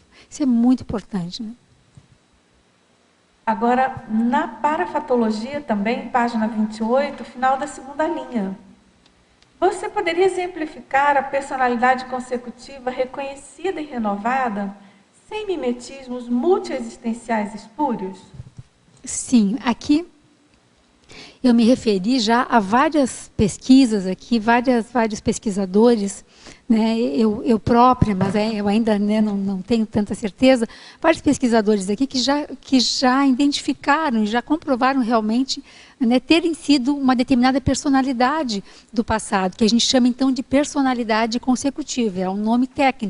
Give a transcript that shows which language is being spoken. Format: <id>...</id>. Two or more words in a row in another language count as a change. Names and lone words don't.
<pt>Isso é muito importante, né? Agora, na parafatologia também, página 28, final da segunda linha. Você poderia exemplificar a personalidade consecutiva reconhecida e renovada sem mimetismos multiexistenciais espúrios? Sim, aqui eu me referi já a várias pesquisas aqui, vários pesquisadores, né, eu própria, mas eu ainda, né, não tenho tanta certeza, vários pesquisadores aqui que já identificaram, já comprovaram realmente, né, terem sido uma determinada personalidade do passado, que a gente chama então de personalidade consecutiva, é um nome técnico.</pt>